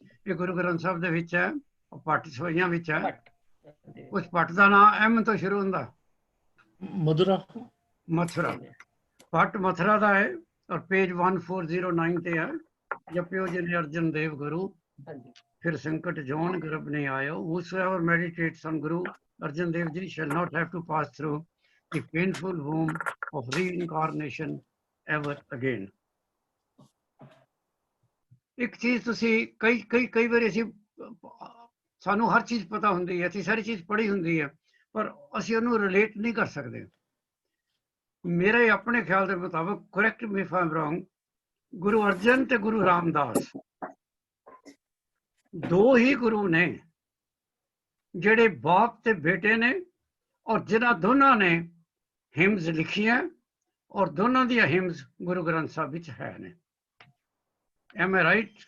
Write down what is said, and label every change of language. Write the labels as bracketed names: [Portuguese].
[Punjabi] ਇਹ ਗੁਰੂ ਗ੍ਰੰਥ ਸਾਹਿਬ ਦੇ ਵਿੱਚ ਹੈ, ਭੱਟ ਸੋਈਆਂ ਵਿੱਚ ਹੈ। ਉਸ ਭੱਟ ਦਾ ਨਾਮ ਐਮ ਤੋਂ ਸ਼ੁਰੂ ਹੁੰਦਾ। ਮਧੁਰਾ। ਮਥੁਰਾ। ਭੱਟ ਮਥੁਰਾ ਦਾ ਹੈ ਔਰ ਪੇਜ 1409 ਤੇ ਹੈ। ਜਪਿਓ ਜਿਨ ਅਰਜਨ ਦੇਵ ਗੁਰੂ, ਫਿਰ ਸੰਕਟ ਜੋਨ ਗਰਭ ਨਹੀਂ ਆਇਓ। [English] Whosoever meditates on Guru Arjan Dev Ji shall not have to pass through the painful womb of reincarnation ever again। [Punjabi] ਇੱਕ ਚੀਜ਼ ਤੁਸੀਂ ਕਈ ਵਾਰੀ ਸਾਨੂੰ ਹਰ ਚੀਜ਼ ਪਤਾ ਹੁੰਦੀ ਹੈ, ਅਸੀਂ ਸਾਰੀ ਚੀਜ਼ ਪੜ੍ਹੀ ਹੁੰਦੀ ਹੈ, ਪਰ ਅਸੀਂ ਉਹਨੂੰ ਰਿਲੇਟ ਨਹੀਂ ਕਰ ਸਕਦੇ। ਮੇਰੇ ਆਪਣੇ ਖਿਆਲ ਦੇ ਮੁਤਾਬਕ, [English] correct me if I am wrong, [Punjabi] Guru Arjan ਤੇ ਗੁਰੂ ਰਾਮਦਾਸ ਦੋ ਹੀ ਗੁਰੂ ਨੇ ਜਿਹੜੇ ਬਾਪ ਤੇ ਬੇਟੇ ਨੇ, ਔਰ ਜਿਨ੍ਹਾਂ ਦੋਨਾਂ ਨੇ ਹਿਮਸ ਲਿਖੀਆਂ, ਔਰ ਦੋਨਾਂ ਦੀਆਂ ਹਿਮਸ ਗੁਰੂ ਗ੍ਰੰਥ ਸਾਹਿਬ ਵਿੱਚ ਹੈ ਨੇ। [English] Am I right?